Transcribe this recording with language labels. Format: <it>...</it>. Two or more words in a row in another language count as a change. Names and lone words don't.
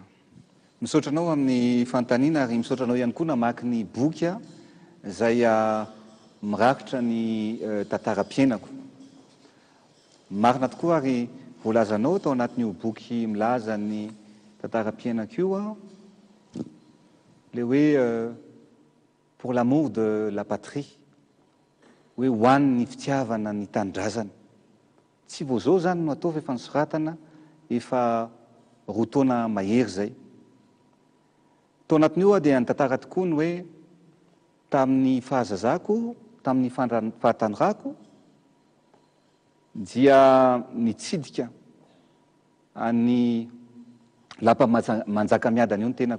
<mg>Misaotra anao amin'ny fanontaniana ary misaotra anao ihany koa namaky ny boky izay mirakitra ny tantaram-piainako. Marina tokoa ary voalazanao tao anatin'io boky milaza ny tantaram-piainako io le hoe</mg> <fr>pour l'amour de la patrie,</fr> <mg>hoe hoan'ny fitiavana ny tanindrazana. Tsy vao zao zany no atao fa efa nisoratana efa roa taona mahery zay. Tao anatin'io dia nitantara tokoa ny hoe tamin'ny fahazazako, tamin'ny fahatanorako dia nitsidika any lapa manjaka miadana eo ny tenako.</mg>